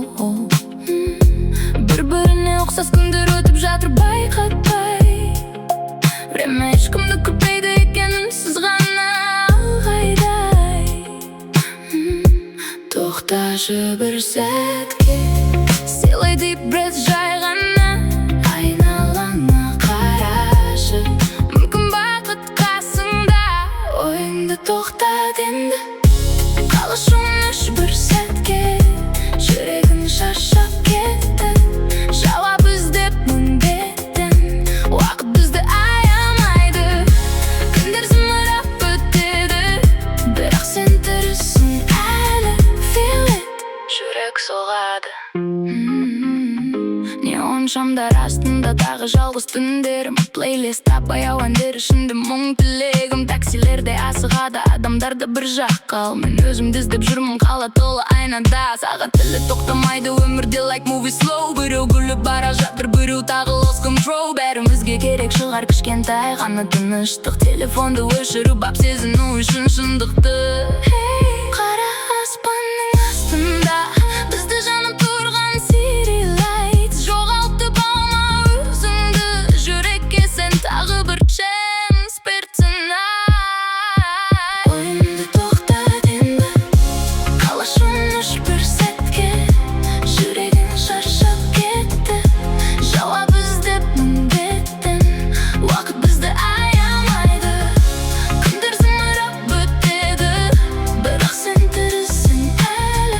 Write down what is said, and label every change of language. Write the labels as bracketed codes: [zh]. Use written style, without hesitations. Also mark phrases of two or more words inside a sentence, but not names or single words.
[kk] Бір-біріне ұқсас күндер өтіп жатыр байқатпай. Время ешкімді күтпейді екенін сіз ғана алғайдай. Тоқташы бір сәтке, сыйлай [en] deep breath, [kk] жай ғана айналаңа қарашы. Мүмкін бақыт қасыңда, ойыңды тоқтат енді. Қалашы ұмыш бір сәтке, жүрегің шаршап кетті. Жауап іздеп міндеттен, уақыт бізді аямайды. Күндер зымырап өтеді, бірақ сен тірісің әлі. [en] Feel it, [kk] жүрек соғады. Неон шамдар астында тағы жалғыз түндерім. Плейлистта баяу әндер ішінде мұң тілегім. Таксилерде асығады адамдарды бір жаққа, ал мен өзімді іздеп жүрмін қала толы айнада. Сағат тілі тоқтамайды өмірде [en] like movie slow. [kk] Біреу күліп бара жатыр, біреу тағы [en] lost control. [kk] Бәрімізге керек шығар кішкентай ғана тыныштық. Телефонды өшіріп ап сезіну үшін шындықты. Қара аспанның астында бізді жанып тұрған [en] city lights. [kk] Жоғалтып алма өзіңді, жүрекке сен тағы бір chance бер tonight. Ойымды тоқтат енді, қалашы ұмыш бір сәтке, жүрегің шаршап кетті. Жауап іздеп міндеттен, уақыт бізді аямайды. Күндер зымырап өтеді, бірақ сен тірісің әлі.